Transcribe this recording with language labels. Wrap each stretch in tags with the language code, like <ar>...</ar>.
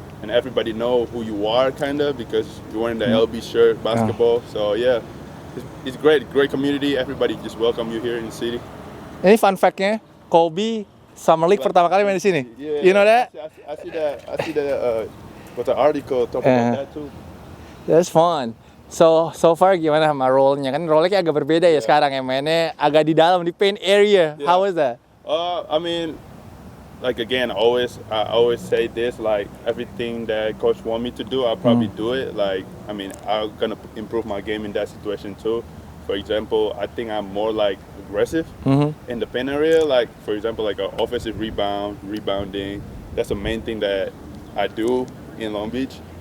<en>And everybody know who you are, kind of, because you're wearing the LB shirt, basketball. So yeah, it's great community. Everybody just welcome you here in the city.</en> <id>Ini fun fact-nya, Kobe Summer League pertama kali main di sini.</id> <en>You know that? I see that. What's the article talking about that too? That's fun. So far</en> <id>gimana sama role-nya? Kan role-nya agak berbeda ya sekarang ya, mainnya agak di dalam di paint area.</id> <en>How was that? I mean. Like again, I always say this, like everything that coach want me to do, I'll probably do it. Like, I mean, I'm gonna improve my game in that situation too. For example, I think I'm more like aggressive in the paint area. Like, for example, like an offensive rebounding. That's the main thing that I do in Long Beach.</en>